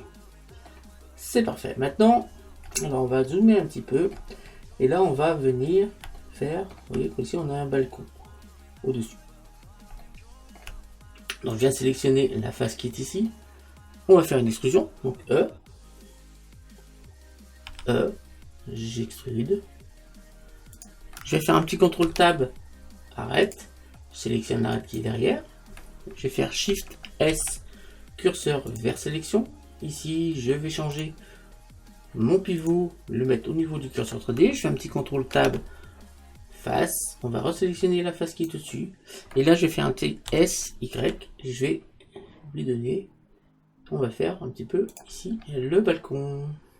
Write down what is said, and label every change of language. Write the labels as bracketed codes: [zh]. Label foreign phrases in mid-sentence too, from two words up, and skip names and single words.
[fr] C'est parfait. Maintenant, alors on va zoomer un petit peu. Et là, on va venir faire... Vous voyez qu'ici, on a un balcon au-dessus. Donc, je viens sélectionner la face qui est ici. On va faire une extrusion. Donc, E. E. J'extrude. Je vais faire un petit contrôle tab, arrête, je sélectionne l'arrête qui est derrière, je vais faire Shift S, curseur vers sélection, ici je vais changer mon pivot, le mettre au niveau du curseur 3D, je fais un petit contrôle tab, face, on va resélectionner la face qui est au-dessus, et là je vais faire un petit S, Y, je vais lui donner, on va faire un petit peu ici le balcon.